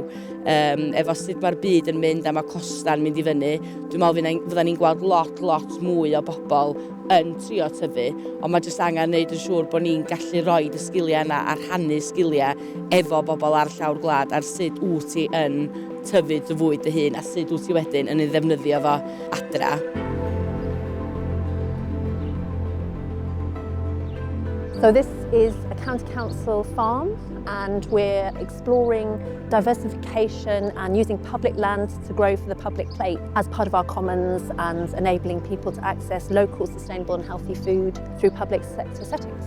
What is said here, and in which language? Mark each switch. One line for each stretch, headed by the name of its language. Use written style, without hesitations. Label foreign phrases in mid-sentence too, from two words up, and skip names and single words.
Welsh: Efo sut mae'r byd yn mynd a mae costa'n mynd i fyny, dwi'n meddwl fydden ni'n gweld lot mwy o bobl yn trio tyfu, ond mae jyst angen gwneud yn siŵr bod ni'n gallu rhoi y sgiliau yna a rhannu sgiliau efo bobl ar llawr gwlad ar sut wyt ti yn tyfu dy fwyd dy hun a sut wyt ti wedyn yn ei ddefnyddio fo adra.
English: So this is a county council farm and we're exploring diversification and using public land to grow for the public plate as part of our commons and enabling people to access local, sustainable and healthy food through public sector settings.